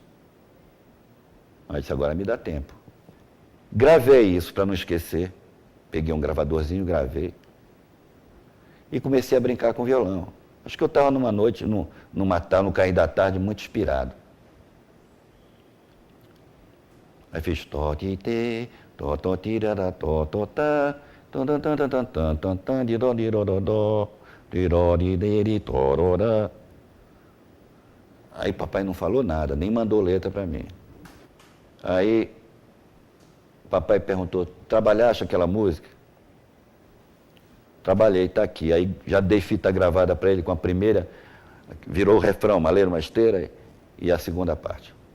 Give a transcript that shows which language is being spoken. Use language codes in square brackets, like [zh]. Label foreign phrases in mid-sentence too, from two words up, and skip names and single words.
[pt] Aí disse, agora me dá tempo. Gravei isso para não esquecer. Peguei um gravadorzinho, gravei. E comecei a brincar com violão. Acho que eu estava numa noite, no cair da tarde, muito inspirado. Aí fiz tó, ti, te, tó, tirara, tó, tá, tan, tan, tan, tan, tan, tan, tan, di, do, di, tororá. Aí papai não falou nada, nem mandou letra para mim. Aí papai perguntou, trabalhaste aquela música? Trabalhei, está aqui. Aí já dei fita gravada para ele com a primeira, virou o refrão, maleiro, masteira, e a segunda parte.